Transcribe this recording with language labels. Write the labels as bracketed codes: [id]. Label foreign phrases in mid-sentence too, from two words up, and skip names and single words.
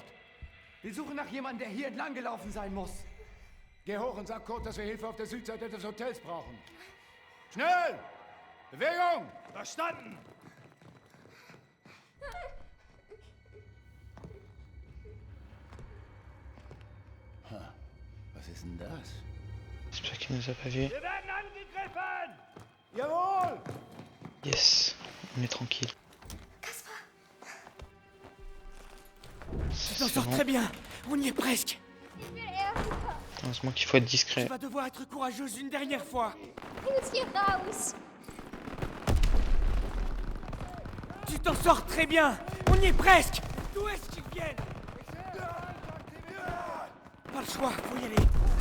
[de] Wir suchen nach jemandem, der hier entlang gelaufen sein muss. Geh hoch und sag Kurt, dass wir Hilfe auf der Südseite des Hotels brauchen. Schnell! Bewegung! Verstanden! Was ist denn das? [fr] J'espère qu'il nous a pas vu. [de] Wir werden angegriffen! Jawohl! [fr] Yes, on est tranquille. Tu t'en sors très bien. On y est presque. [de] Ich will Erika! [fr] Heureusement qu'il faut être Tu discret. vas devoir être courageuse une dernière fois. [de] Bring uns hier raus! [fr] Tu t'en sors très bien. On y est presque. D'où est-ce qu'ils viennent? Pas le choix, faut y aller.